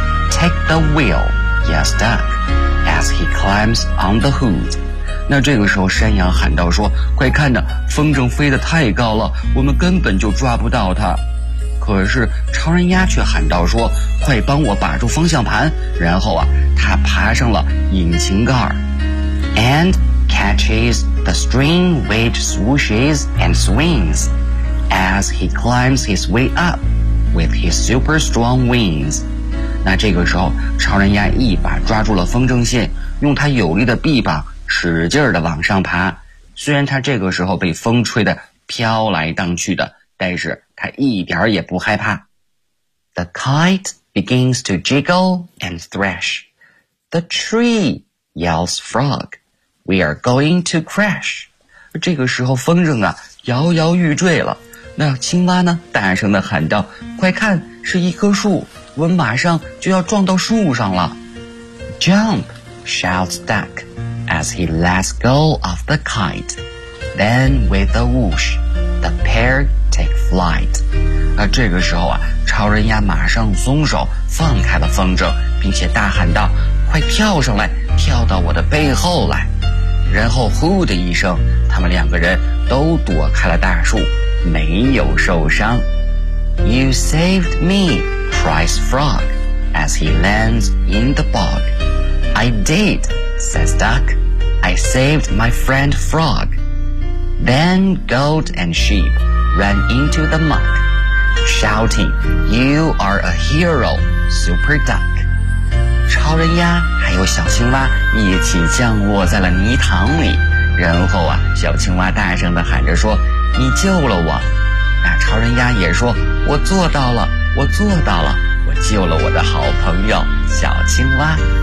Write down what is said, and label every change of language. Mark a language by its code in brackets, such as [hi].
[en] Take the wheel, yells duck. As he climbs on the hood. [zh] 那这个时候山羊喊道说，快看呢，风筝飞得太高了，我们根本就抓不到它。可是超人鸭却喊道说，快帮我把住方向盘，然后啊，他爬上了引擎盖。 [en] And catches the string which swooshes and swings as he climbs his way up with his super strong wings. [zh] 那这个时候超人鸭一把抓住了风筝线，用它有力的臂膀使劲地往上爬。虽然它这个时候被风吹得飘来荡去的，但是它一点儿也不害怕。 [en] The kite begins to jiggle and thrash. The tree yells frog. We are going to crash. [zh] 这个时候风筝啊摇摇欲坠了。那青蛙呢大声地喊道，快看，是一棵树，我们马上就要撞到树上了。 [en] Jump, shouts duck, as he lets go of the kite. Then with a whoosh, the pair take flight. [zh] 那这个时候啊，超人鸭马上松手，放开了风筝，并且大喊道，快跳上来，跳到我的背后来。然后呼的一声，他们两个人都躲开了大树，没有受伤。 [en] You saved me, cries Frog, as he lands in the bog. I did, says Duck. I saved my friend Frog. Then goat and sheep ran into the muck, shouting, You are a hero, Super Duck. [zh] 超人鸭还有小青蛙一起降落在了泥塘里。然后啊，小青蛙大声地喊着说，你救了我。那超人鸭也说，我做到了，我做到了，我救了我的好朋友小青蛙。